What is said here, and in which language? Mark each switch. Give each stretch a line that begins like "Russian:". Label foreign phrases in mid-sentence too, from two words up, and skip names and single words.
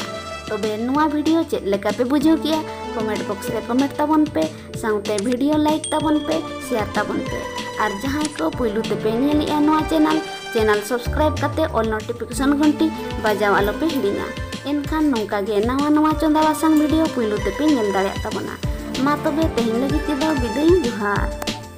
Santali: तबे नुआ वीडियो चेक लेका पे बुझाव किया
English: comment box
Santali: रे कमेंट ताबन पे साउते
English: video like
Santali: ताबन पे शेयर ताबन पे आर जहां को पुइलु ते पे नेलिया नुआ
English: channel subscribe
Santali: काते
English: all notification
Santali: घंटी बजाव आलो पे हिड़िंगा। एनखान नौका गे नवा नवा चंदा वासंग वीडियो पुइलु ते पे नेल दाड़ेया ताबोना। मा तबे तेहेन लगी तेदो बिदाय जोहार।